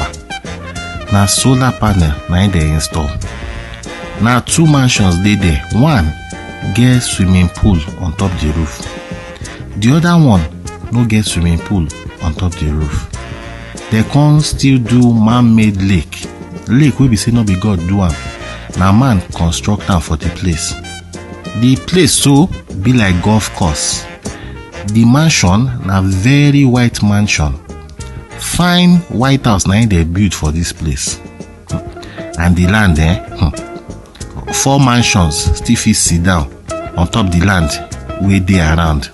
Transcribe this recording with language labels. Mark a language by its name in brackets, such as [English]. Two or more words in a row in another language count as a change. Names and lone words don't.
[Nigerian Pidgin] Na solar panel na they install. Now 2 mansions they there. One get swimming pool on top the roof. The other one no get swimming pool on top the roof. They can still do man-made lake lake wey be say no be God do am, na man construct am for the place. The place so be like golf course. The mansion na very white mansion. Fine white house na im dey build for this place. And the land 4 mansions still fit sit down on top the land wey dey around.